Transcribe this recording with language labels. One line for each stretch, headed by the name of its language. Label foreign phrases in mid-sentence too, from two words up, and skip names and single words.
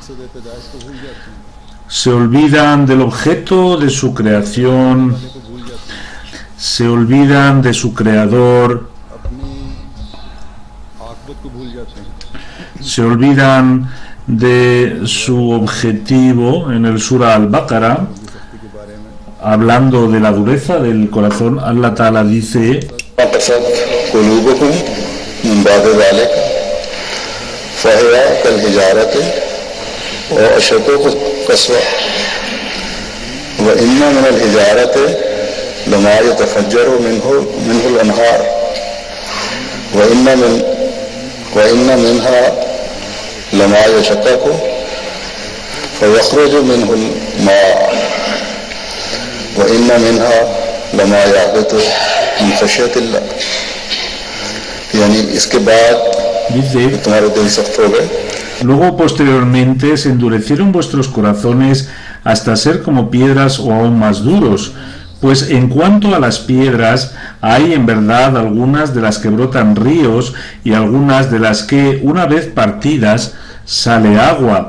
Spanish: Se olvidan del objeto de su creación, se olvidan de su creador, se olvidan de su objetivo. En el Sura Al-Baqarah, hablando de la dureza del corazón,
Arabic: الله تعالى
Spanish: dice:
Arabic: لما يتفجر منه الأنهار وإن منها لما يشقق فيخرج منه الماء وإن منها لما يهبط من خشية الله.
Hindi: यानी इसके बाद तुम्हारे दिल सख्त हो गए.
Spanish: Luego posteriormente se endurecieron vuestros corazones hasta ser como piedras o aún más duros. Pues en cuanto a las piedras, hay en verdad algunas de las que brotan ríos y algunas de las que, una vez partidas, sale agua.